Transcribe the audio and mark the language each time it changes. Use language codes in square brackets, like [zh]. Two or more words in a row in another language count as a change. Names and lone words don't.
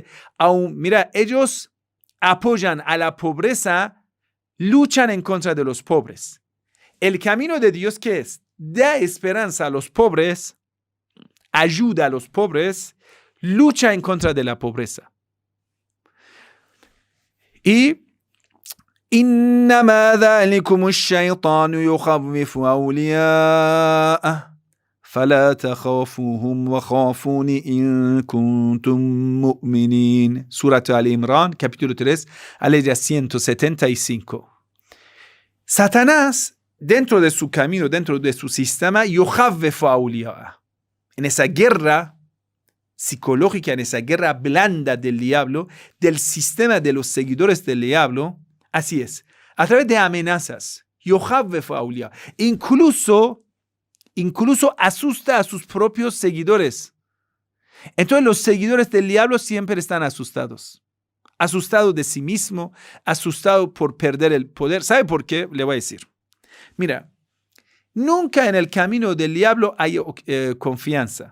[es] Mira, ellos apoyan a la pobreza, luchan en contra de los pobres. El camino de Dios, ¿qué es? Da esperanza a los pobres, ayuda a los pobres, lucha en contra de la pobreza. [ar] Y إنما ذلكم الشيطان يخوف أولياءه فَلَا تَخَافُوهُمْ وَخَافُونِ إِن كُنتُم مُؤْمِنِينَ. [es] Surah Al-Imran, capítulo 3, aleya 175. Satanás, dentro de su camino, dentro de su sistema, [ar] يُخَوِّفُ أَوْلِيَاءَهُ. [es] En esa guerra psicológica, en esa guerra blanda del diablo, del sistema de los seguidores del diablo, así es, a través de amenazas, [ar] يُخَوِّفُ أَوْلِيَاءَهُ. [es] Incluso asusta a sus propios seguidores. Entonces los seguidores del diablo siempre están asustados. Asustado de sí mismo, asustado por perder el poder. ¿Sabe por qué? Le voy a decir. Mira, nunca en el camino del diablo hay confianza.